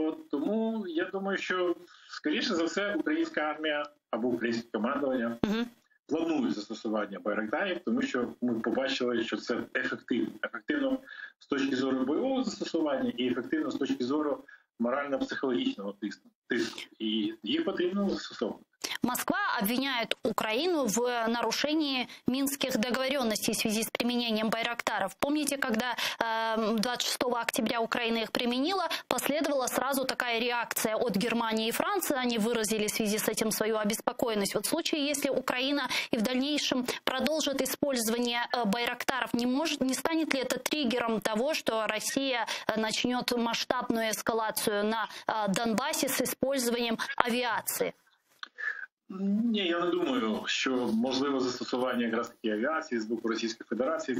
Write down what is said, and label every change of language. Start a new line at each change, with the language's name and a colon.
Ukrainian: Тому я думаю, що, скоріше за все, українська армія або українське командування планують застосування байрактарів, тому що ми побачили, що це ефективно. Ефективно з точки зору бойового застосування і ефективно з точки зору морально-психологічного тиску. І їх потрібно застосовувати.
Russian: Москва обвиняет Украину в нарушении минских договоренностей в связи с применением байрактаров. Помните, когда 26 октября Украина их применила, последовала сразу такая реакция от Германии и Франции. Они выразили в связи с этим свою обеспокоенность. Вот в случае, если Украина и в дальнейшем продолжит использование байрактаров, не станет ли это триггером того, что Россия начнет масштабную эскалацию на Донбассе с использованием авиации?
Ukrainian: Ні, я не думаю, що можливе застосування якраз таки авіації з боку Російської Федерації.